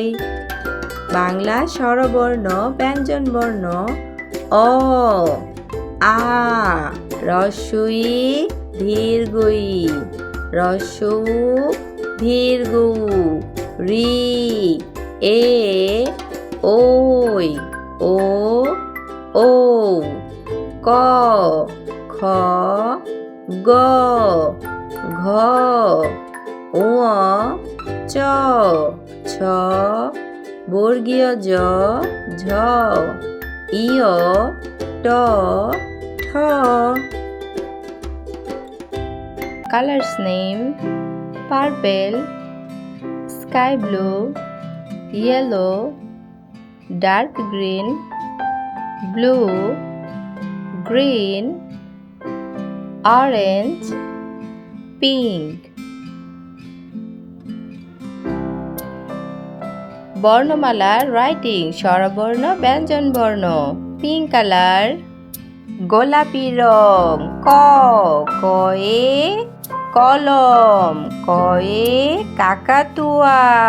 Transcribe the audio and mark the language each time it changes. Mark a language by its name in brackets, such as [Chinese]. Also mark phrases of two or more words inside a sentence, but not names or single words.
[Bangla] বাংলা স্বরবর্ণ ব্যঞ্জনবর্ণ অ, আ, রসুই ধীরগই, রসৌ ধীরগৌ। রি, এ, ওই, ও, ও। ক, খ, গ, ঘ, ঙ, চ, ছ, বর্গীয় জ, ঝ, ইয়, ট, ঠ। [English] Colors name purple, sky blue, yellow, dark green, blue, green, orange, pink. [Bangla] বর্ণমালা রাইটিং স্বরবর্ণ ব্যঞ্জনবর্ণ। [English] pink color [Bangla] গোলাপি রং। ক, কয়ে কলম, কয়ে কাকাতুয়া।